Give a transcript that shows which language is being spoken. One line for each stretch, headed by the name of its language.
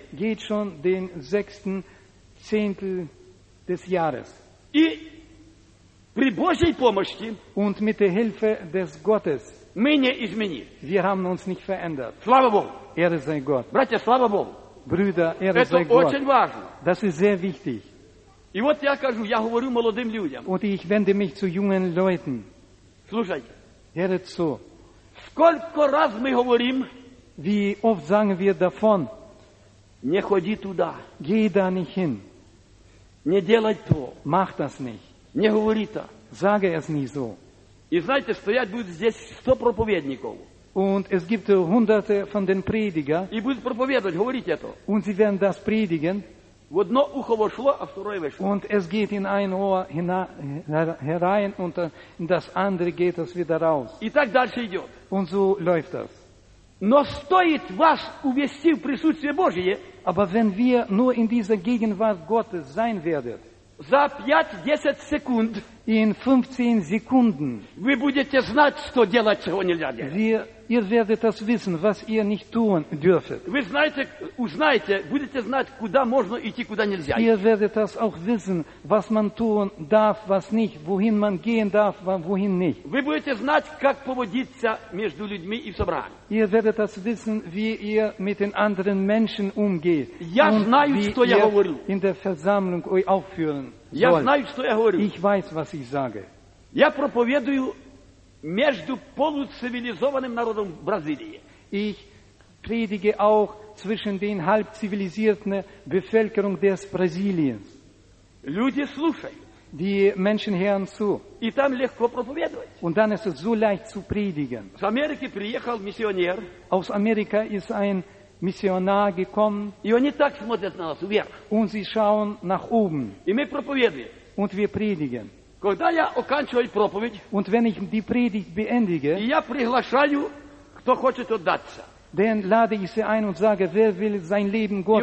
German: Geht schon den sechsten Zehntel des Jahres.
Russian: И при Божьей помощи
German: und mit der Hilfe des Gottes,
Russian: мы не изменились.
German: Wir haben uns nicht verändert.
Russian: Слава Богу!
German: Ehre sei Gott.
Russian: Братья, слава Богу!
German: Brüder, Ehre
Russian: Это
German: sei Gott.
Russian: Это очень важно.
German: Das ist sehr wichtig.
Russian: И вот я кажу, я говорю молодым людям.
German: Und ich wende mich zu jungen Leuten.
Russian: Слушайте.
German: Hört zu.
Russian: Сколько раз мы говорим,
German: wie oft sagen wir davon,
Russian: не ходи туда.
German: Geh da nicht hin.
Russian: Не делай то.
German: Mach das nicht.
Russian: Не говори то.
German: Sage es nicht so.
Russian: И знаете, стоять будет здесь 100 проповедников.
German: Und es gibt hunderte von den Prediger.
Russian: И будут проповедовать, говорить это.
German: Und sie werden das predigen.
Russian: В одно ухо вошло, а второе вышло.
German: Und es geht in ein Ohr herein und in das andere geht es wieder raus.
Russian: И так дальше идет.
German: Und so läuft das.
Russian: Но стоит вас увести в присутствие Божие.
German: Aber wenn wir nur in dieser Gegenwart Gottes sein werden.
Russian: За 5-10 секунд
German: in 15 Sekunden
Russian: вы будете знать, что делать, чего нельзя делать.
German: Ihr werdet das wissen, was ihr nicht tun dürft.
Russian: Вы знаете, узнаете, будете знать, куда можно идти, куда нельзя идти.
German: Ihr werdet das auch wissen, was man tun darf, was nicht, wohin man gehen darf, wohin nicht.
Russian: Вы будете знать, как поводиться между людьми и в собрании.
German: Ihr werdet das wissen, wie ihr mit den anderen Menschen umgeht.
Russian: Я знаю, что я говорю.
German: Wie ihr in der Versammlung euch aufführen sollt.
Russian: Я знаю, что я говорю.
German: Ich weiß, was ich sage.
Russian: Я проповедую между полуцивилизованным народом Бразилии.
German: Ich predige auch zwischen den halbzivilisierten Bevölkerung des Brasiliens.
Russian: Люди слушают.
German: Die Menschen hören zu.
Russian: И там легко проповедовать.
German: Und dann ist es so leicht zu predigen. Aus Amerika
Russian: приехал миссионер.
German: Aus Amerika ist ein Missionar gekommen.
Russian: И они так смотрят на нас вверх.
German: Und sie schauen nach oben.
Russian: И мы проповедуем.
German: Und wir predigen.
Russian: Когда я оканчиваю проповедь,
German: und wenn ich die Predigt beendige,
Russian: и я приглашаю, кто хочет отдаться,
German: dann lade ich sie ein und sage, wer will sein Leben Gott